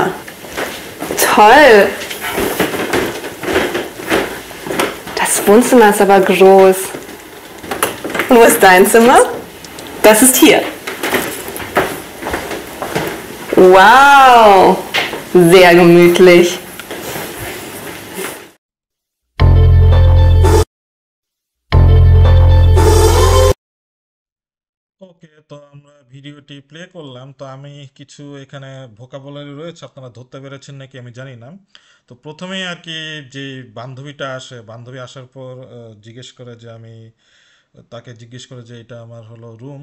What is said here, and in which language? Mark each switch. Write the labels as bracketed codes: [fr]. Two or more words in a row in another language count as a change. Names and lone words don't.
[de] Toll. Das Wohnzimmer ist aber groß. Und wo ist dein Zimmer? Das ist hier. Wow, sehr gemütlich. [bn] ওকে, তো আমরা ভিডিওটি প্লে করলাম। তো আমি কিছু এখানে ভোকাবুলারি রয়েছে, আপনারা ধরতে পেরেছেন নাকি আমি জানি না। তো প্রথমেই আর কি যে বান্ধবীটা আসে, বান্ধবী আসার পর জিজ্ঞেস করে যে আমি তাকে জিজ্ঞেস করে যে এটা আমার হলো রুম।